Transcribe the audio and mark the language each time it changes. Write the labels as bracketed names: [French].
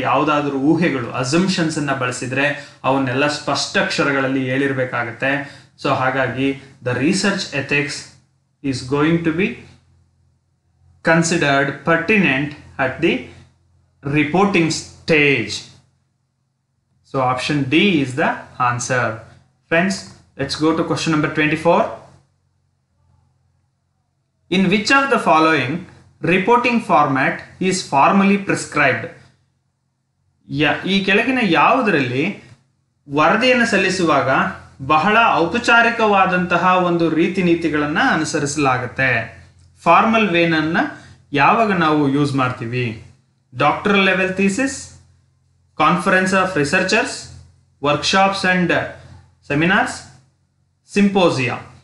[Kannada] ಯಾವುದಾದ್ರೂ ಊಹೆಗಳು, ಅಸಂಪ್ಷನ್ಸ್ ಅನ್ನ ಬಳಸಿದ್ರೆ ಅವನ್ನೆಲ್ಲ ಸ್ಪಷ್ಟಾಕ್ಷರಗಳಲ್ಲಿ ಹೇಳಿರ್ಬೇಕಾಗತ್ತೆ. [English] So ಹಾಗಾಗಿ the research ethics is going to be considered pertinent at the reporting stage. So option D is the answer. Friends, let's go to question number 24. In which of the following reporting format is formally prescribed? [Kannada] ಈ ಕೆಳಗಿನ ಯಾವುದರಲ್ಲಿ ವರದಿಯನ್ನು ಸಲ್ಲಿಸುವಾಗ ಬಹಳ ಔಪಚಾರಿಕವಾದಂತಹ ಒಂದು ರೀತಿ ನೀತಿಗಳನ್ನು ಅನುಸರಿಸಲಾಗುತ್ತೆ? Formal ವೇನನ್ನ ಯಾವಾಗ ನಾವು ಯೂಸ್ ಮಾಡ್ತೀವಿ? [English] Doctoral level thesis, conference of researchers, workshops and seminars, symposia.